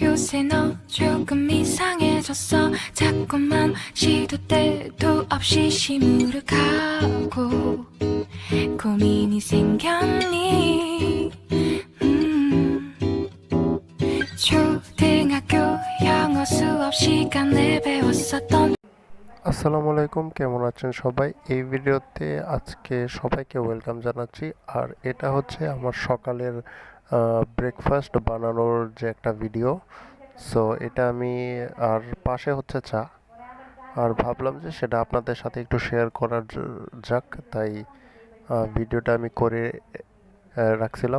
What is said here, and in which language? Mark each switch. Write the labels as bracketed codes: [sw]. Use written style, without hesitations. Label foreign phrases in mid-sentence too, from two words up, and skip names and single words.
[ko] 이제 너 조금 이상해졌어. 자꾸만 시도 때도 없이 시무룩하고 고민이 생겼니? 초등학교 영어 수업 시간에 배웠었던 [ar] السلام عليكم, [bn] কেমন আছেন সবাই? এই ভিডিওতে আজকে সবাইকে ওয়েলকাম জানাচ্ছি। আর এটা হচ্ছে আমার সকালের ব্রেকফাস্ট বানানোর যে একটা ভিডিও। সো এটা আমি আর পাশে হচ্ছে চা, আর ভাবলাম যে সেটা আপনাদের সাথে একটু শেয়ার করার যাক, তাই ভিডিওটা আমি করে রাখছিলাম।